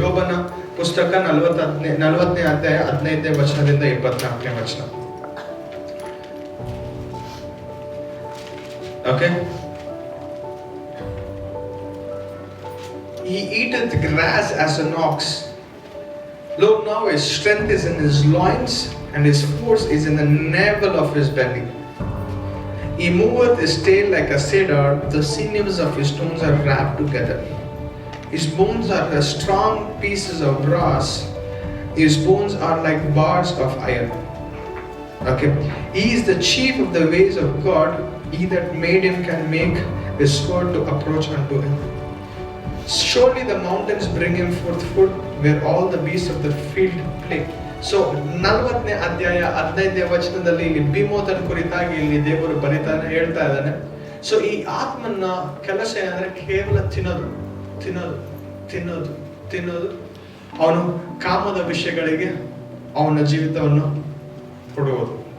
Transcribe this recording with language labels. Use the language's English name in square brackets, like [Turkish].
[Kannada] ಯೋಬನ ಪುಸ್ತಕ 40ನೇ ಅಧ್ಯಾಯ 15ನೇ ವಚನದಿಂದ 24ನೇ ವಚನ. [English] Okay, he eateth grass as an ox. Lo, now his strength is in his loins, and his force is in the navel of his belly. He moveth his tail like a cedar, the sinews of his stones are wrapped together. His bones are the strong pieces of brass, his bones are like bars of iron. Okay, he is the chief of the ways of God, he that made him can make his sword to approach unto him. Surely the mountains bring him forth food, where all the beasts of the field play. [Kannada] So 40ನೇ ಅಧ್ಯಾಯ 15ನೇ ವಚನದಲ್ಲಿ ಇಲ್ಲಿ ಬಿಮೋತನ ಕುರಿತಾಗಿ ಇಲ್ಲಿ ದೇವರು ಬರಿತಾನೆ, ಹೇಳ್ತಾ ಇದ್ದಾನೆ. So ಈ ಆತ್ಮನ ಕೆಲಸ ಏನಂದ್ರೆ ಕೇವಲ ತಿನ್ನೋದು ತಿನ್ನೋದು ತಿನ್ನೋದು ತಿನ್ನೋದು, ಅವನು ಕಾಮದ ವಿಷಯಗಳಿಗೆ ಅವನ ಜೀವಿತವನ್ನು ಕೊಡುವುದು.